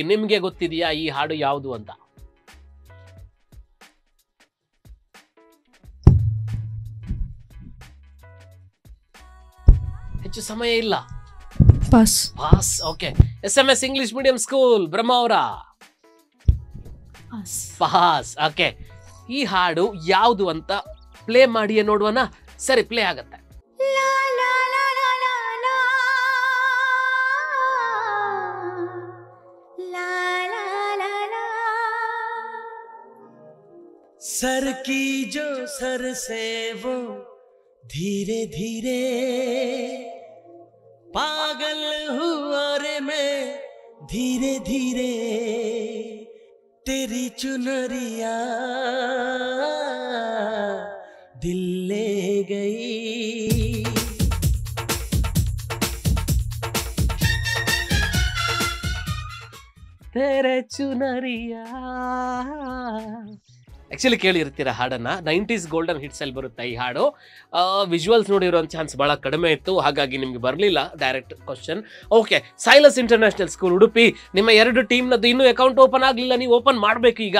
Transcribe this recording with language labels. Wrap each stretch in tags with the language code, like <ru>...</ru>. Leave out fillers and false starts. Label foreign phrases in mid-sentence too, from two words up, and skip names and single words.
<kn>ನಿಮ್ಗೆ ಗೊತ್ತಿದೆಯಾ ಈ ಹಾಡು ಯಾವುದು ಅಂತ? ಹೆಚ್ಚು ಸಮಯ ಇಲ್ಲ. ಪಾಸ್. ಪಾಸ್. ಓಕೆ. SMS ಇಂಗ್ಲಿಷ್ ಮೀಡಿಯಂ ಸ್ಕೂಲ್ ಬ್ರಹ್ಮಾವರ. ಪಾಸ್. ಓಕೆ, ಈ ಹಾಡು ಯಾವುದು ಅಂತ ಪ್ಲೇ ಮಾಡಿ ನೋಡುವನ. ಸರಿ, ಪ್ಲೇ ಆಗತ್ತೆ.</kn> <hi>सर की जो सर से वो धीरे धीरे पागल हुआ रे मैं धीरे धीरे तेरी चुनरिया दिल ले गई तेरे चुनरिया.</hi> <kn>ಆಕ್ಚುಲಿ ಕೇಳಿರ್ತೀರ ಹಾಡನ್ನ. 90s</kn> <en>golden hits</en> <kn>ಅಲ್ಲಿ ಬರುತ್ತೆ ಈ ಹಾಡು. ವಿಜುವಲ್ಸ್ ನೋಡಿರೋ ಚಾನ್ಸ್ ಬಹಳ ಕಡಿಮೆ ಇತ್ತು, ಹಾಗಾಗಿ ನಿಮ್ಗೆ ಬರಲಿಲ್ಲ</kn> <en>direct question.</en> <kn>ಓಕೆ, ಸೈಲಸ್ ಇಂಟರ್ನ್ಯಾಷನಲ್ ಸ್ಕೂಲ್ ಉಡುಪಿ, ನಿಮ್ಮ 2 ಟೀಮ್ನದ್ದು ಇನ್ನೂ</kn> <en>account open</en> <kn>ಆಗಲಿಲ್ಲ, ನೀವು ಓಪನ್ ಮಾಡಬೇಕು ಈಗ.</kn>